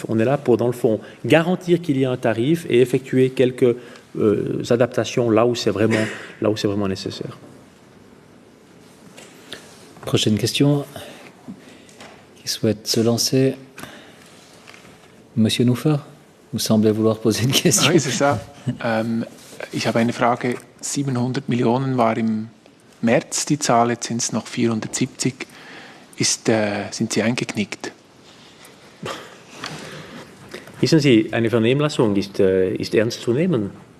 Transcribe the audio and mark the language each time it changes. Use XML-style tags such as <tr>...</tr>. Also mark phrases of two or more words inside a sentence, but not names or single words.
<fr>On est là pour, dans le fond, garantir qu'il y a un tarif et effectuer quelques adaptations là où c'est vraiment nécessaire. Prochaine question. Qui souhaite se lancer? Monsieur Nufer, vous semblez vouloir poser une question. Oui, c'est ça.</fr> <de>Ich habe eine Frage. 700 Millionen war im März die Zahl, jetzt sind es noch 470. Sind Sie eingeknickt? Wissen Sie, eine Vernehmlassung ist ernst zu nehmen.</de>